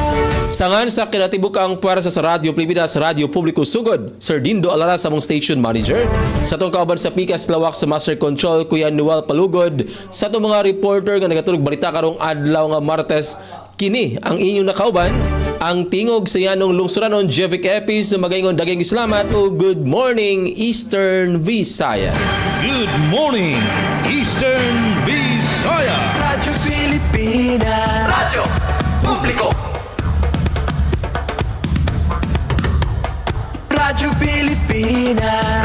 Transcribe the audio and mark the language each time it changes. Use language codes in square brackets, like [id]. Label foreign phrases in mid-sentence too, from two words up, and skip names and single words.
[ceb] Sangan sa kinatibuk-ang puwersa sa Radio Pilipinas, Radio Publiko Sugod, Sir Dindo Alara sa mong station manager. Sa itong kauban sa Pikas Lawak sa Master Control, Kuya Noel Palugod. Sa itong mga reporter nga nagatulog balita karong adlaw nga Martes, kini ang inyong nakauban, ang tingog sa yanong lungsuranon, Jevic Epis, magaingon daghang salamat o [en] good morning Eastern Visayas. Good morning, Eastern Visayas. Radyo Pilipinas, Radyo Publiko, Radyo Pilipinas.